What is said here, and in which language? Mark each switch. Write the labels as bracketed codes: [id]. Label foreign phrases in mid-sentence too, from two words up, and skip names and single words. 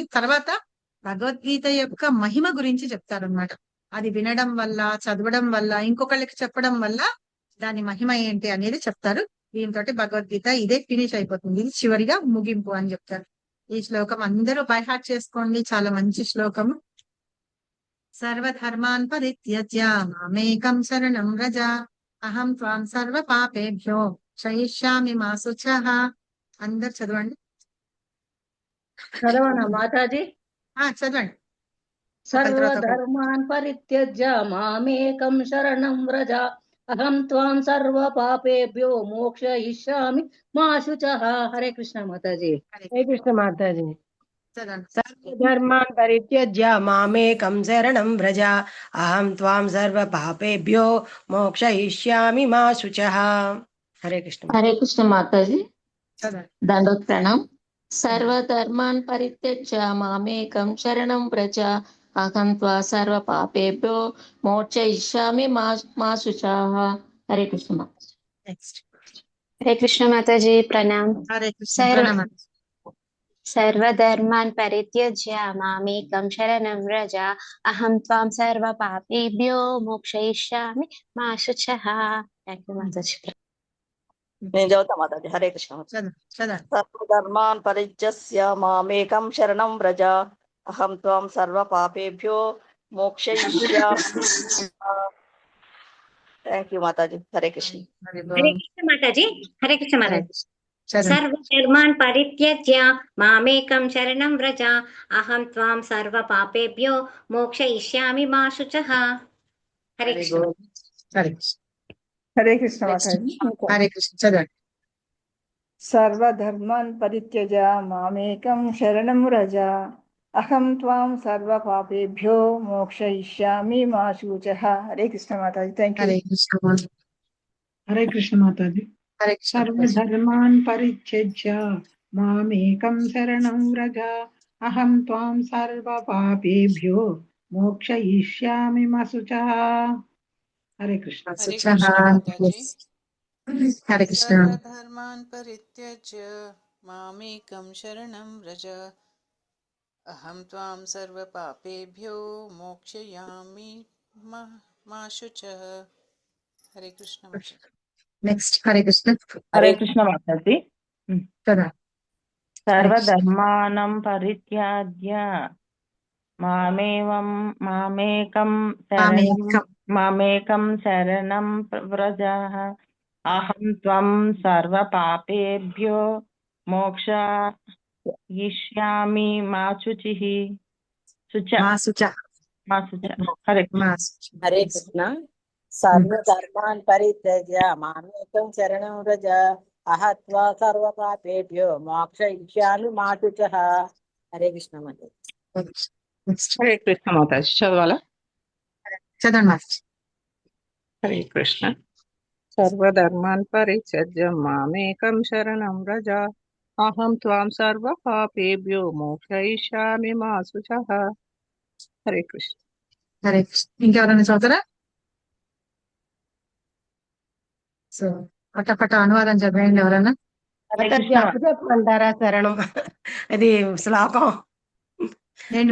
[te] తర్వాత భగవద్గీత యొక్క మహిమ గురించి చెప్తారనమాట. అది వినడం వల్ల, చదవడం వల్ల, ఇంకొకళ్ళకి చెప్పడం వల్ల దాని మహిమ ఏంటి అనేది చెప్తారు. దీంతో భగవద్గీత ఇదే ఫినిష్ అయిపోతుంది, ఇది చివరిగా ముగింపు అని చెప్తారు. ఈ శ్లోకం అందరూ [en] by heart [te] చేసుకోండి, చాలా మంచి శ్లోకం. [sa] సర్వధర్మాన్ పరిత్యజ్య మామేకం శరణం వ్రజ అహం త్వాం సర్వ పాపేభ్యో క్షయిష్యామి మా శుచః. [te] అందరు చదవండి. చదవనా మాతాజీ? చదవండి. [sa] సర్వధర్మాన్ పరిత్యజ్య మామేకం శరణం వ్రజ అహం త్వాం సర్వ పాపేభ్యో మోక్షయిష్యామి మా శుచః. [te] హరే కృష్ణ మాతాజీ. హరే కృష్ణ మాతాజీ. చదవండి. [sa] సర్వధర్మాన్ పరిత్యజ్య మామేకం శరణం వ్రజ అహం త్వాం సర్వ పాపేభ్యో మోక్షయిష్యామి మా శుచః. [te] హరే కృష్ణ. హరే కృష్ణ మాతాజీ. చదవండి. దండోత్ ప్రణామ్. [sa] సర్వధర్మాన్ పరిత్యజ్య మామేకం శరణం వ్రజ అహం త్వా సర్వ పాపేభ్యో మోక్షయిష్యామి మా శుచః. [te] హరే కృష్ణ మాతాజీ. నెక్స్ట్. హరే కృష్ణ మాతాజీ. ప్రణామ్. హరే కృష్ణ. [sa] సర్వ [te] ప్రణామం. [sa] సర్వధర్మాన్ పరిత్యజ్య మామేకం శరణం వ్రజ అహం త్వాం సర్వ పాపేభ్యో మోక్షయిష్యామి మా శుచః. [en] thank you [te] మాతాజీ. నేను చదువుతా మాతాజీ. హరే కృష్ణ. చదవండి. [sa] సర్వధర్మాన్ పరిత్యజ్య మామేకం శరణం వ్రజ అహం త్వం సర్వ పాపేభ్యో మోక్షయిష్యామి. [en] thank you [te] మాతాజీ. హరే కృష్ణ. హరి హరే బోల్. కృష్ణ మాతాజీ. హరే కృష్ణ మాతాజీ. చదవండి. [sa] సర్వధర్మాన్ పరిత్యజ్య మామేకం శరణం వ్రజ అహం త్వాం సర్వ పాపేభ్యో మోక్షయిష్యామి మా శుచః. [te] హరే హరి కృష్ణ. బోల్. హరి కృష్ణ. హరే కృష్ణ Next. మాతాజీ. హరే కృష్ణ. చదవండి. [sa] సర్వధర్మాన్ పరిత్యజ మామేకం శరణం వ్రజ అహం త్వాం సర్వ పాపేభ్యో మోక్షయిష్యామి మా శుచః. [te] హరే కృష్ణ మాతాజీ. [en] thank you. [te] హరే కృష్ణ బోల్. హరే కృష్ణ మాతాజీ. హరే కృష్ణ మాతాజీ. [sa] సర్వధర్మాన్ పరిత్యజ్య మామేకం శరణం వ్రజ అహం త్వాం సర్వ పాపేభ్యో మోక్షయిష్యామి మా శుచః. [te] హరే కృష్ణ. [sa] శుచః. [te] కృష్ణ మాతాజీ. హరే కృష్ణ. [sa] సర్వధర్మాన్ పరిత్యజ్య మామేకం శరణం వ్రజ అహం త్వాం సర్వ పాపేభ్యో మోక్షయామి మా శుచః. [te] హరే కృష్ణ మాతాజీ. నెక్స్ట్. హరే కృష్ణ. హరే కృష్ణ మాతాజీ. చదవండి. [sa] సర్వధర్మానం పరిత్యాజ్య మామేకం శరణం వ్రజ అహం త్వం సర్వ పాపేభ్యో మోక్షయిష్యామి మా శుచిః. మా శుచః. [te] హరే [sa] మా శుచః. హరే కృష్ణ. సర్వధర్మాన్ పరిత్యజ్య మామేకం శరణం వ్రజ అహత్వా సర్వ పాపేభ్యో మోక్షయిష్యామి మా శుచః. [te] హరే కృష్ణ మాతాజీ. నెక్స్ట్. హరే కృష్ణ మాతాజీ. చదవాలా? చదవండి మాతాజీ. హరే కృష్ణ. [sa] సర్వధర్మాన్ పరిత్యజ్య మామేకం శరణం వ్రజ అహం త్వాం సర్వ పాపేభ్యో మోక్షయిష్యామి మా శుచః. [te] హరే కృష్ణ. హరే కృష్ణ. ఇంకెవరైనా చదువుతారా? సో పట అనువాదం చదివేయండి ఎవరైనా. మాతాజీ అప్పచెప్పమంటారా శరణం? అది శ్లోకం ఏంటి